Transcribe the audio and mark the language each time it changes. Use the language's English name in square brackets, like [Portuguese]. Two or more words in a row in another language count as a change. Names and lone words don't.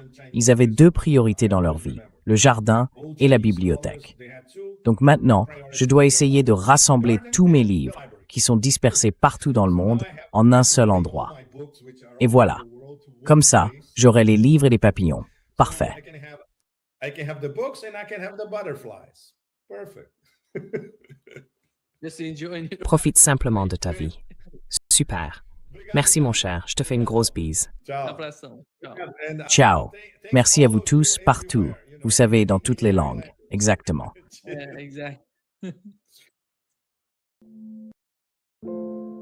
[French] Ils avaient 2 priorités dans leur vie, le jardin et la bibliothèque. Donc maintenant, je dois essayer de rassembler tous mes livres, qui sont dispersés partout dans le monde, en un seul endroit. Et voilà. Comme ça, j'aurai les livres et les papillons. Parfait. [English] I can have the books and I can have the butterflies. Perfect. Just enjoy. [French] Profite simplement de ta vie. Super. Merci mon cher, je te fais une grosse bise. Ciao. [Portuguese] Abração. Tchau. And, Ciao. [French] Merci à vous tous, partout. Vous savez, dans toutes les langues. Exactement. Exact.